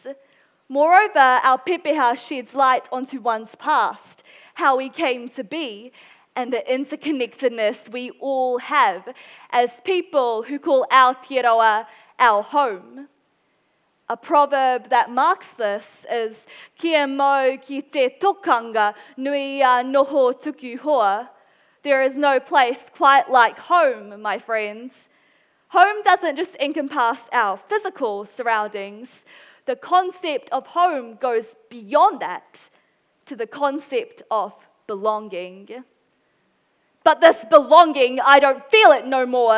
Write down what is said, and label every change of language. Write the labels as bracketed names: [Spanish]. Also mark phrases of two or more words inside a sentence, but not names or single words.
[English] Moreover, our pepeha sheds light onto one's past, how we came to be, and the interconnectedness we all have as people who call Aotearoa our home. A proverb that marks this is [Māori] kia mau ki te tokanga nui a noho tuku hoa. [English] There is no place quite like home, my friends. Home doesn't just encompass our physical surroundings. The concept of home goes beyond that to the concept of belonging. But this belonging, I don't feel it no more.